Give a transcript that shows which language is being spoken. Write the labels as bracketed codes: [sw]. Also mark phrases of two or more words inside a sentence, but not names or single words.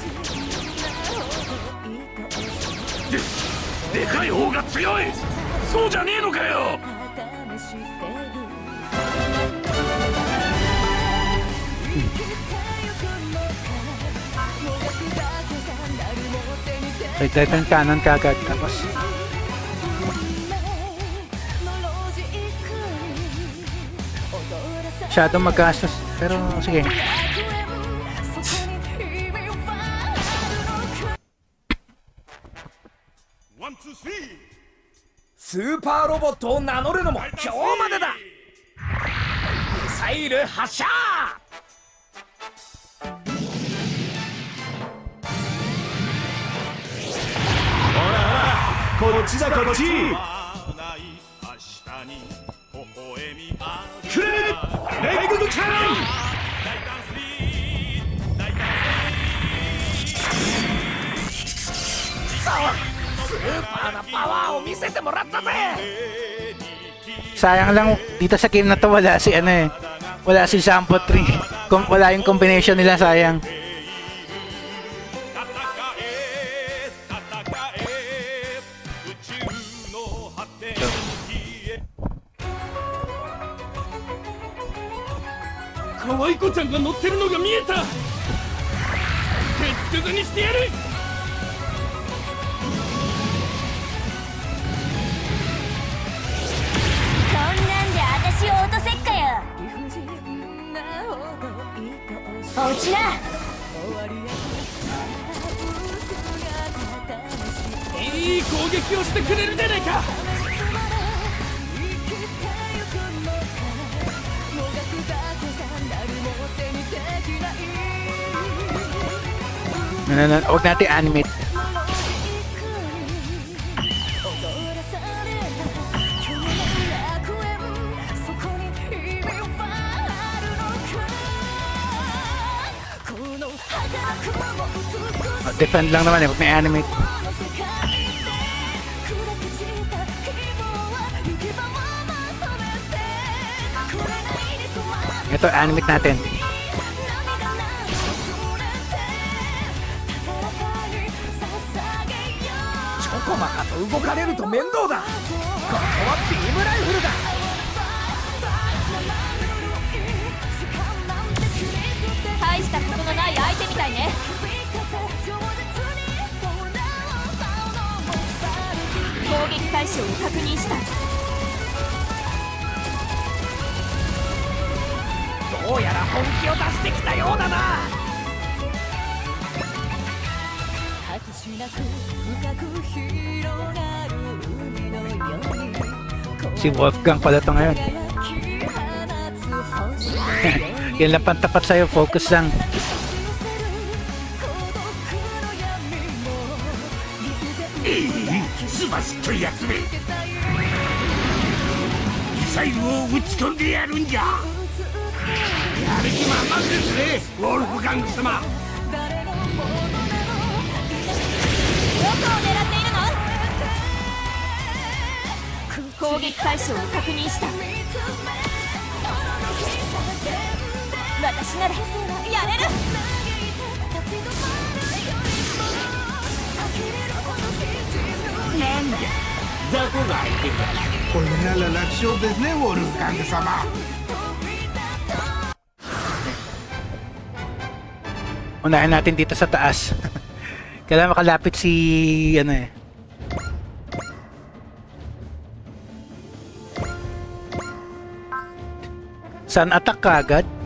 [ja] でかい方が強い。そうじゃねえのかよ。 [tl] Dito yung kanan kagad. Tapos masyadong magastos. Pero sige. [ja] Super ロボットを名乗るのも今日までだ。ミサイル発射。こっちだこっち。くれレイグドキャノン。スーパーなパワーを見せてもらったぜ。 [tl] Sayang lang dito sa game na to wala si ano eh. Wala si Sampo 3. Kung wala yung combination nila, sayang. [ja] Kawaii-koちゃんが乗ってるのが見えた。鉄くずにしてやる。こんなんで私を落とせっかよ。落ちな。いい攻撃をしてくれるじゃないか。 [tl] Huwag natin animate. Defend lang naman eh, huwag na animate. Ito, animate natin. [ja] 細かと動かれると面倒だ。ここはビームライフルだ。大したことのない相手みたいね。攻撃対象を確認した。どうやら本気を出してきたようだな。 [tl] Si Wolfgang pala to ngayon. Yan lang pantapat sa'yo, focus lang. [ja] Subashi やつめ。ミサイルを撃ち込んでやるんじゃ。やる気満々ですね、ウォルフガング様。どこを狙っているの？攻撃対象を確認した。私ならやれる。なんだ、雑魚が相手か。これなら楽勝ですね、ウォルフガング様。 [tl] Unahin natin dito sa taas. Kailangan makalapit si ano eh. [en] Sun attack [tl] ka agad.